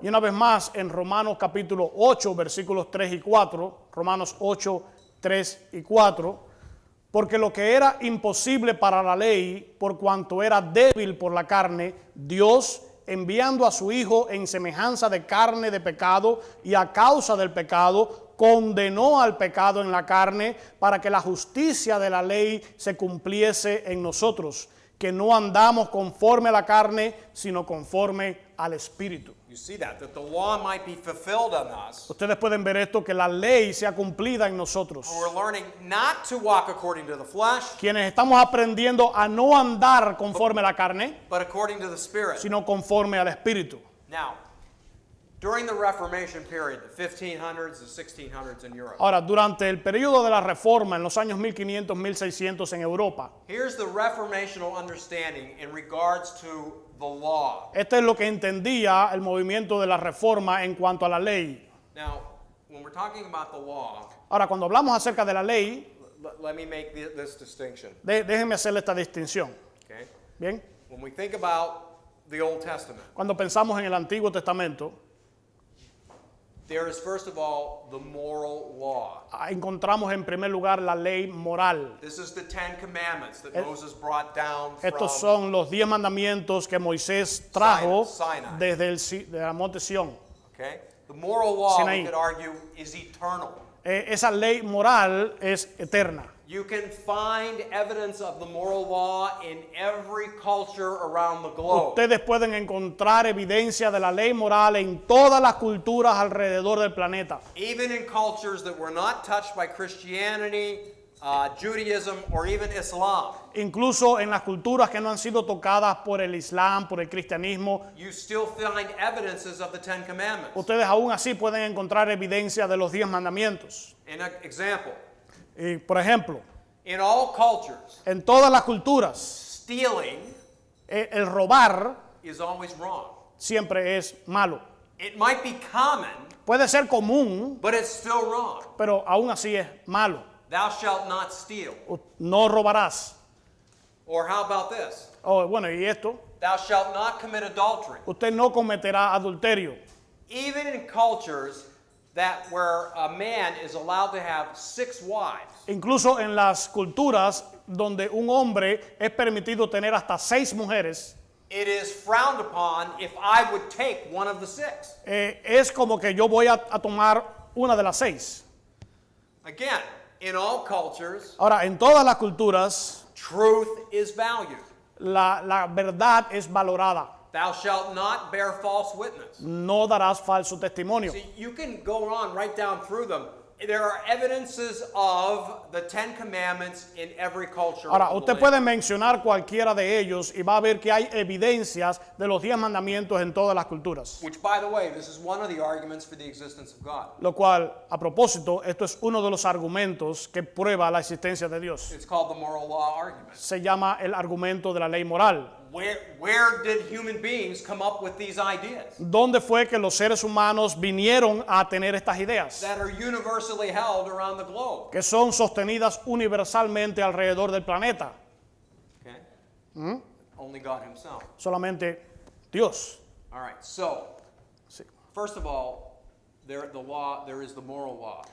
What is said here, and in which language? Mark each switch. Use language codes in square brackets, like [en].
[es] Y una vez más, en Romanos capítulo 8, versículos 3 y 4, Romanos 8, 3 y 4, porque lo que era imposible para la ley, por cuanto era débil por la carne, Dios, enviando a su Hijo en semejanza de carne de pecado y a causa del pecado, condenó al pecado en la carne para que la justicia de la ley se cumpliese en nosotros, que no andamos conforme a la carne, sino conforme al Espíritu. [en] You see that the law might be fulfilled on us. [es] Ustedes pueden ver esto, que la ley sea cumplida en nosotros. [en] We're learning not to walk according to the flesh, [es] Quienes estamos aprendiendo a no andar conforme a la carne, [en] but according to the Spirit. [es] sino conforme al Espíritu. [en] Now, during the Reformation period, the 1500s, the 1600s in Europe, [es] Ahora, durante el periodo de la Reforma, en los años 1500, 1600 en Europa, [en] here's the reformational understanding in regards to the law. [es] este es lo que entendía el movimiento de la Reforma en cuanto a la ley. [en] Now, when we're talking about the law, [es] Ahora, cuando hablamos acerca de la ley, [en] let me make this distinction. [es] déjenme hacerle esta distinción. [en] Okay? [es] Bien, [en] When we think about the Old Testament, [es] cuando pensamos en el Antiguo Testamento, [en] there is first of all the moral law. [es] encontramos en primer lugar la ley moral. [en] This is the Ten Commandments that Moses brought down [es] Estos son los 10 mandamientos que Moisés trajo [en] Sinai. [es] desde de la monte Sión. [en] Okay? The moral law, [es] Sinaí. [en] we could argue, is eternal. [es] Esa ley moral es eterna. [en] You can find evidence of the moral law in every culture around the globe. [es] Ustedes pueden encontrar evidencia de la ley moral en todas las culturas alrededor del planeta. [en] Even in cultures that were not touched by Christianity, Judaism, or even Islam, [es] Incluso en las culturas que no han sido tocadas por el Islam, por el cristianismo, [en] you still find evidences of the Ten Commandments. [es] ustedes aún así pueden encontrar evidencia de los 10 mandamientos. [en] An example, [es] Y, por ejemplo, [en] in all cultures, [es] en todas las culturas, [en] stealing [es] el robar [en] is always wrong. [es] siempre es malo. [en] It might be common, [es] Puede ser común, [en] but it's still wrong. [es] pero aún así es malo. [en] Thou shalt not steal. [es] No robarás. [en] Or how about this? [es] Oh, bueno, y esto, [en] Thou shalt not commit adultery. [es] usted no cometerá adulterio. [en] Even in cultures that where a man is allowed to have 6 wives, [es] Incluso en las culturas donde un hombre es permitido tener hasta 6 mujeres, [en] it is frowned upon if I would take one of the 6. [es] es como que yo voy a tomar una de las 6. [en] Again, in all cultures, [es] Ahora, en todas las culturas, [en] truth is valued. [es] la verdad es valorada. [en] Thou shalt not bear false witness. [es] No darás falso testimonio. [en] See, you can go on right down through them, there are evidences of the Ten Commandments in every culture. [es] Ahora, [en] of the [es] usted [en] land. [es] puede mencionar cualquiera de ellos y va a ver que hay evidencias de los 10 mandamientos en todas las culturas. [en] Which, by the way, this is one of the arguments for the existence of God. [es] Lo cual, a propósito, esto es uno de los argumentos que prueba la existencia de Dios. [en] It's called the moral law argument. [es] Se llama el argumento de la ley moral. [en] Where did human beings come up with these ideas [es] ¿Dónde fue que los seres humanos vinieron a tener estas ideas? [en] that are universally held around the globe? [es] Que son sostenidas universalmente alrededor del planeta. [en] Okay? Only God Himself. [es] Solamente Dios. [en] All right. So, [es] Sí. [en] first of all, there is the moral law.